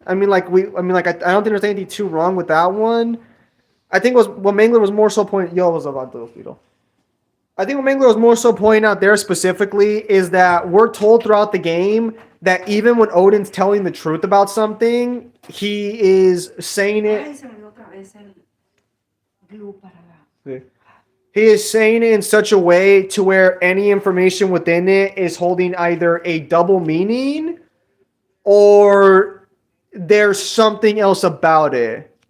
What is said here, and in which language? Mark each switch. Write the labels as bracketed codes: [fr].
[en] I mean, like I don't think there's anything too wrong with that one. I think was what Mangler was more so pointing. Yo, what's up, Anto? I think what Mangler was more so pointing out there specifically is that we're told throughout the game that even when Odin's telling the truth about something, he is saying it. [es] Ay, se me olvidó otra vez el glue para la... [en] He is saying it in such a way to where any information within it is holding either a double meaning or there's something else about it.